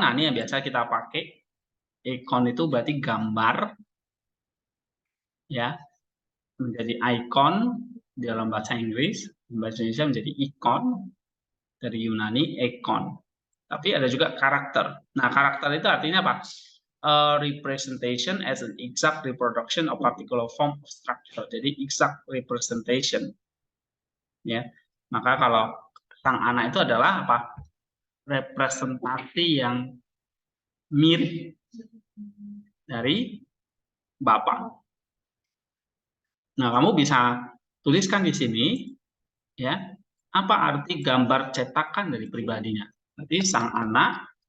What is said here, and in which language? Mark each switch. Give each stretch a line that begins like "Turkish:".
Indonesian: Nah, ini yang biasa kita pakai. Icon itu berarti gambar, ya, menjadi icon dalam bahasa Inggris, bahasa Indonesia menjadi icon, dari Yunani icon. Tapi ada juga karakter. Nah, karakter itu artinya apa?
English: A representation as an exact reproduction of particular form of structure.
Indonesian: Jadi
English: exact representation.
Indonesian: Ya. Maka kalau sang anak itu adalah apa? Representasi yang mirip dari Bapak. Nah, kamu bisa tuliskan di sini ya, apa arti gambar cetakan dari pribadinya. Berarti sang anak